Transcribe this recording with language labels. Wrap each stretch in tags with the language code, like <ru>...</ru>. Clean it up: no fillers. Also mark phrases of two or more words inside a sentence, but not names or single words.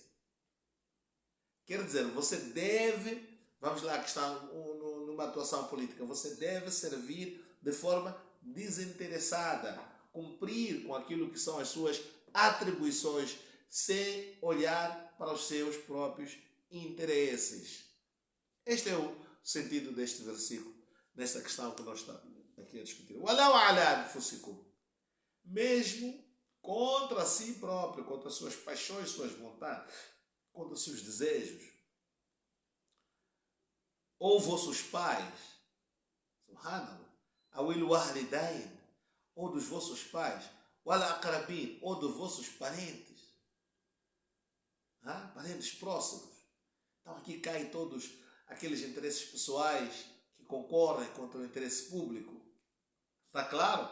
<pt>Quer dizer, você deve, vamos lá, que está numa atuação política, você deve servir de forma desinteressada, cumprir com aquilo que são as suas atribuições, sem olhar para os seus próprios interesses. Este é o sentido deste versículo, nesta questão que nós estamos aqui a discutir.</pt> <ar>ولو على أنفسكم,</ar> <pt>mesmo contra si próprio, contra suas paixões, suas vontades, contra seus desejos, ou vossos pais,</pt> <ar>سبحان الله أو الوالدين,</ar> <pt>ou dos vossos pais,</pt> <ar>والأقربين,</ar> <pt>ou dos vossos parentes, parentes próximos. Então aqui caem todos aqueles interesses pessoais que concorrem contra o interesse público. Está claro?</pt>